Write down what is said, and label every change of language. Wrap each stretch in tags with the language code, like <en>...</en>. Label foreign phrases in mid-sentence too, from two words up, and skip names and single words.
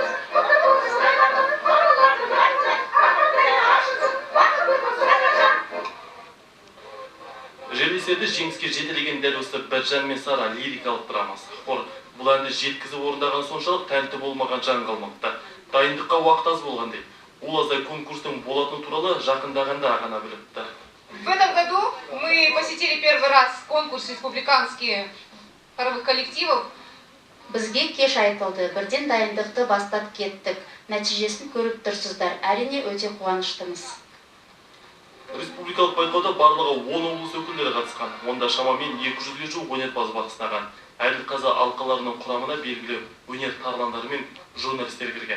<kk>Жерлестерді жеңіске жетелеген дәл осы Біржан мен Сара лирикалық драмасы. Бұл әнді жеткізіп орындаған соншалық тәнті болмаған жан қалмапты. Дайындыққа уақыт аз болғандай. Ол аздай конкурстың болатыны туралы жақындағанда ғана біліпті.</kk> <ru>В этом году мы посетили первый раз конкурс республиканских хоровых коллективов.</ru> <kk>Бізге кеш айтылды, бірден дайындықты бастап кеттік. Нәтижесін көріп тұрсыздар, әрине өте қуаныштымыз. Республикалық байқауда барлығы 10 облыс өкілдері қатысқан. Онда шамамен 200-ге жуық өнерпаз бақ сынаған. Әділ-қаза алқаларының құрамына белгілі өнер тарландары мен журналистер кірген.</kk>